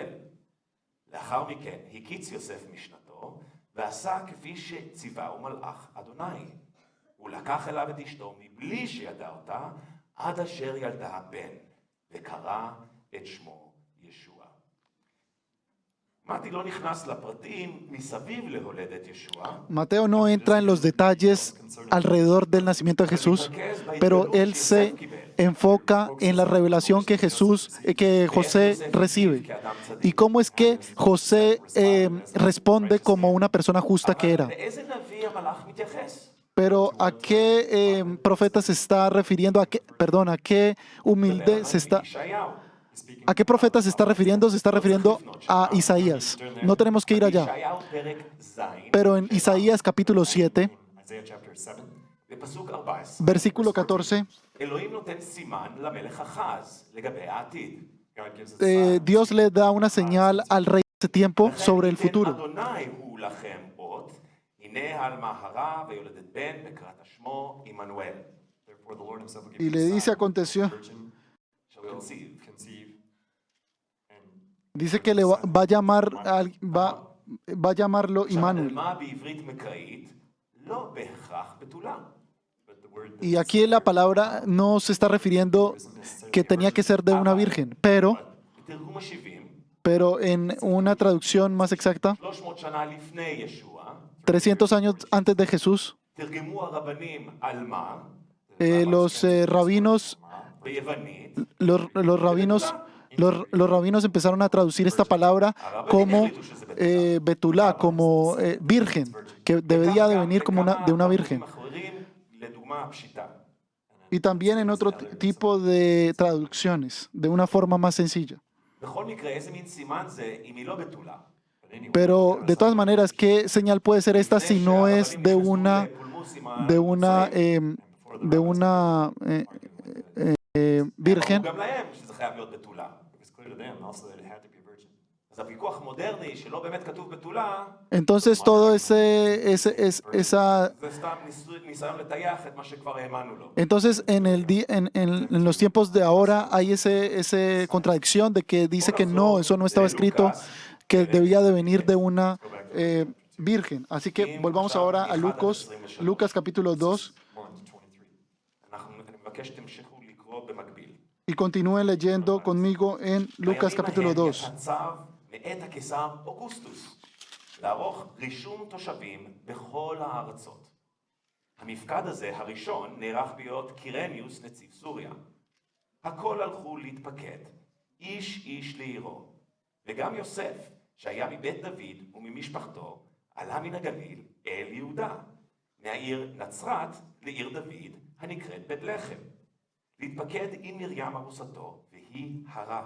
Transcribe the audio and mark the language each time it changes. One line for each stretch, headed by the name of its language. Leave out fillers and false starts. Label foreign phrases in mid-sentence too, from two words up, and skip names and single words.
Hebrew: לאחר מכן הקיץ יוסף משנתו, ועשה כפי שציווהו מלאך אדוני. הוא לקח אליו את אשתו מבלי שידע אותה, עד אשר ילדה בן, וקרא את שמו ישוע. מתי לא נכנס לפרטים מסביב להולדת ישוע.
Spanish: Mateo no entra en los detalles alrededor del nacimiento de Jesús, pero él se enfoca en la revelación que José recibe y cómo es que José responde como una persona justa que era.
Hebrew: לאיזה נביא המלאך מתייחס?
Spanish: Pero ¿a qué profeta se está refiriendo? ¿A qué humilde se está?
Hebrew: ישעיהו.
Spanish: ¿A qué profeta se está refiriendo? Se está refiriendo a Isaías. No tenemos que ir allá.
Hebrew: ישעיהו פרק ז',
Spanish: Pero en Isaías capítulo 7,
English: Isaiah chapter 7,
Hebrew: בפסוק 14,
Spanish: versículo 14,
Hebrew: אלוהים נותן סימן למלך אחז לגבי העתיד.
English: God gives us
Spanish: Dios le da una señal al rey de ese tiempo sobre el
Hebrew: "וכן
Spanish: futuro.
Hebrew: אדוני הוא לכם אות, הנה העלמה הרע ויולדת בן וקראת שמו עמנואל.
English: therefore the Lord himself will give
Spanish: Y
English: you
Spanish: le
English: a
Spanish: dice,
English: sign.
Spanish: aconteció,
English: Virgin shall conceive. conceive and
Spanish: dice que va a llamar, va a llamarlo
Hebrew: עכשיו, Immanuel. עלמה בעברית מקראית לא בהכרח בתולה.
English: but the word
Spanish: Y aquí la palabra no se está refiriendo que tenía que ser de una virgen,
Hebrew: בתרגום ה-70,
Spanish: pero en una traducción más exacta,
Hebrew: 300 שנה לפני ישוע,
Spanish: 300 años antes de Jesús,
Hebrew: תרגמו הרבנים עלמה
Spanish: los rabinos,
Hebrew: ביוונית,
Spanish: los rabinos empezaron a traducir esta palabra como betulá, como virgen, que debía de venir como de una virgen.
Hebrew: אחרים, לדוגמה הפשיטה.
Spanish: Y también en otro tipo de traducciones, de una forma más sencilla.
Hebrew: בכל מקרה, איזה מין סימן זה אם היא לא בתולה?
Spanish: Pero de todas maneras, ¿qué señal puede ser esta si no es de una virgen?
Hebrew: גם להם שזה חייב להיות בתולה.
English: it's clear to them also that it had to be a virgin.
Hebrew: אז הוויכוח המודרני שלא באמת כתוב בתולה,
Spanish: Entonces todo esa
Hebrew: זה סתם ניסיון לטייח את מה שכבר האמנו לו.
Spanish: entonces en los tiempos de ahora hay esa contradicción de que dice que no, eso no estaba escrito, que debía de venir de una virgen. Así que volvamos ahora a Lucas capítulo 2
English: 1 to 23.
Hebrew: אני מבקש שתמשיכו לקרוא במקביל.
Spanish: y continúen leyendo conmigo en Lucas capítulo 2.
Hebrew: יצא צו מאת הקיסר אוגוסטוס לערוך רישום תושבים בכל הארצות. המפקד הזה הראשון נערך בהיות קירניוס נציב סוריה. הכל הלכו להתפקד, איש איש לעירו, וגם יוסף שהיה מבית דוד וממשפחתו עלה מן הגליל אל יהודה, מהעיר נצרת לעיר דוד הנקראת בית לחם, להתפקד עם מרים ארוסתו והיא הרה.